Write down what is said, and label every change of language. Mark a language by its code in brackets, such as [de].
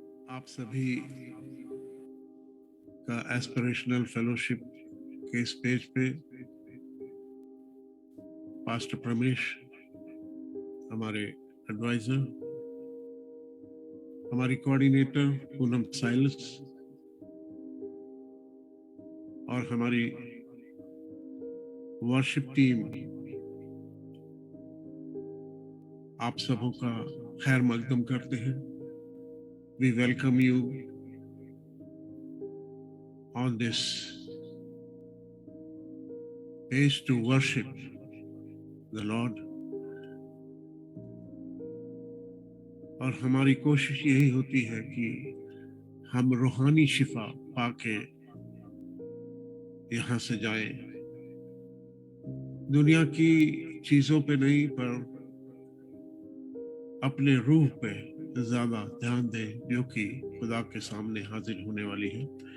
[hi] आप सभी का एस्पिरेशनल फेलोशिप के इस पेज पे पास्टर प्रमेश हमारे एडवाइजर, हमारी कोऑर्डिनेटर पूनम साइलस और हमारी वर्शिप टीम आप सबों का खैर मकदम करते हैं। [en] We welcome you on this page to worship the Lord। [hi] और हमारी कोशिश यही होती है कि हम रूहानी शिफा पाके यहाँ से जाएं, दुनिया की चीजों पे नहीं पर अपने रूह पे ज्यादा ध्यान दें जो कि खुदा के सामने हाजिर होने वाली है।